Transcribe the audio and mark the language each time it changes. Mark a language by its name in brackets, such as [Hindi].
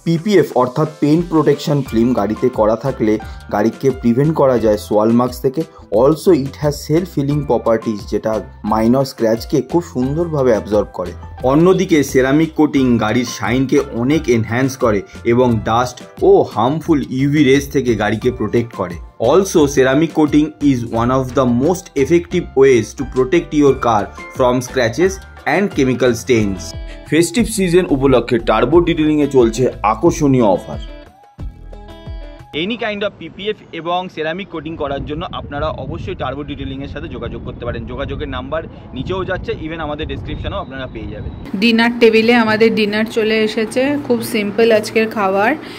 [Bangla] PPF অর্থাৎ paint protection film গাড়িতে করা থাকলে গাড়িকে প্রিভেন্ট করা যায় সোয়াল মার্কস থেকে। [English] also it has self feeling properties, [Bangla] যেটা মাইনর স্ক্র্যাচকে খুব সুন্দরভাবে অ্যাবজর্ব করে। অন্যদিকে সেরামিক কোটিং গাড়ির শাইনকে অনেক এনহ্যান্স করে এবং ডাস্ট ও হার্মফুল ইউভি রেজ থেকে গাড়িকে প্রোটেক্ট করে। [English] Also, ceramic coating is one of the most effective ways to protect your car from scratches and chemical stains. [Bangla] Festive season উপলক্ষে টার্বো ডিটেইলিং এ চলছে আকর্ষণীয় offer. Any kind of PPF এবং ceramic coating করার জন্য আপনারা অবশ্যই turbo detailing এর সাথে যোগাযোগ করতে পারেন। যোগাযোগের নাম্বার নিচেও যাচ্ছে, ইভেন আমাদের ডেসক্রিপশনেও আপনারা পেয়ে যাবেন। ডিনার টেবিলে আমাদের ডিনার চলে এসেছে, খুব সিম্পল আজকের খাবার।